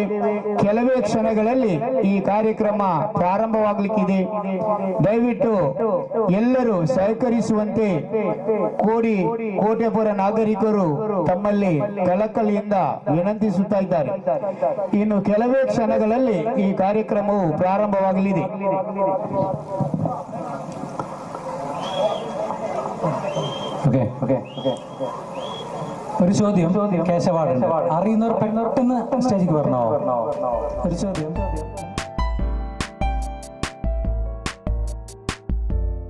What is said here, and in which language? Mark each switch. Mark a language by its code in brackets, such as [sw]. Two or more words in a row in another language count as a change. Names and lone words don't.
[kn] ಕೆಲವೇ ಕ್ಷಣಗಳಲ್ಲಿ ಈ ಕಾರ್ಯಕ್ರಮ ಪ್ರಾರಂಭವಾಗಲಿಕ್ಕಿದೆ. ದಯವಿಟ್ಟು ಎಲ್ಲರೂ ಸಹಕರಿಸುವಂತೆ ಕೋಟೆಪುರ ನಾಗರಿಕರು ತಮ್ಮಲ್ಲಿ ಕಳಕಳಿಯಿಂದ ವಿನಂತಿಸುತ್ತಾ ಇದ್ದಾರೆ. ಇನ್ನು ಕೆಲವೇ ಕ್ಷಣಗಳಲ್ಲಿ ಈ ಕಾರ್ಯಕ್ರಮವು ಪ್ರಾರಂಭವಾಗಲಿದೆ. [ml] ഒരു ചോദ്യം കേശവാടുണ്ട്. അറിയുന്നവർ പെട്ടെന്ന് സ്റ്റേജിൽ വരണോ? ഒരു ചോദ്യം.